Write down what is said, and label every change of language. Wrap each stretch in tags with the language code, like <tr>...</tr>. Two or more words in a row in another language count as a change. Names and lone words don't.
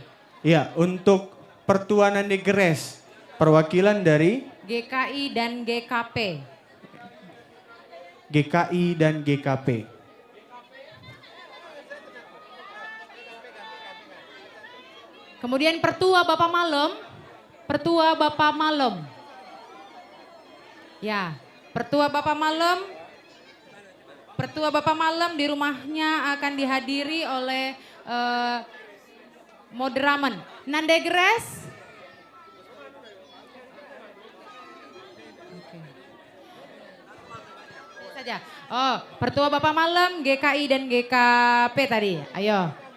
<id>Ya, untuk Pertua Nandegres, perwakilan dari GKI dan GKP. GKI dan GKP. Kemudian Pertua Bapak Malem, Pertua Bapak Malem. Ya, Pertua Bapak Malem, Pertua Bapak Malem di rumahnya akan dihadiri oleh Moderamen Nandegres. Saja. Oh, Pertua Bapak Malem, GKI dan GKP tadi. Ayo.</id>